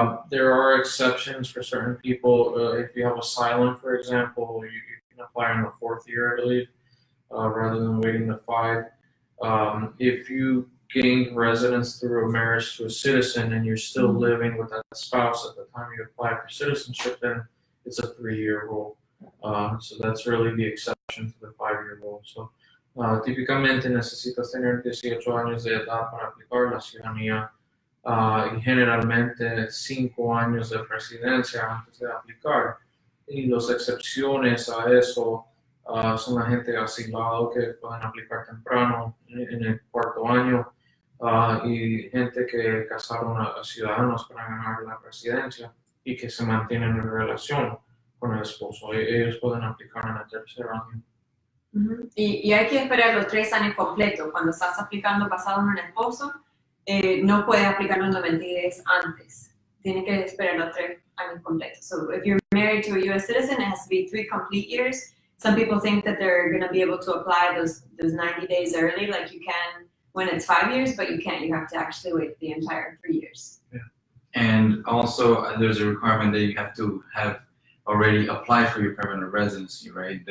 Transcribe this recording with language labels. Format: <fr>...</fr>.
<en>There are exceptions for certain people. If you have asylum, for example, you can apply in the 4th year, I believe, rather than waiting the 5. If you gained residence through a marriage to a citizen and you're still living with that spouse at the time you apply for citizenship, then it's a 3-year rule. So that's really the exception to the 5-year rule.</en> <es>So típicamente necesitas tener 18 años de edad para aplicar la ciudadanía y generalmente 5 años de residencia antes de aplicar. Y las excepciones a eso son la gente asilado que pueden aplicar temprano en el 4º año y gente que casaron a ciudadanos para ganar la residencia y que se mantienen en relación con el esposo. Ellos pueden aplicar en el 3er año. Y hay que esperar los 3 años completos. Cuando estás aplicando basado en un esposo, no puedes aplicar los 90 días antes. Tienes que esperar los 3 años completos.</es> <en>So if you're married to a U.S. citizen, it has to be 3 complete years. Some people think that they're going to be able to apply those 90 days early, like you can when it's 5 years, but you can't. You have to actually wait the entire 3 years. Yeah. And also, there's a requirement that you have to have already applied for your permanent residency, right?</en>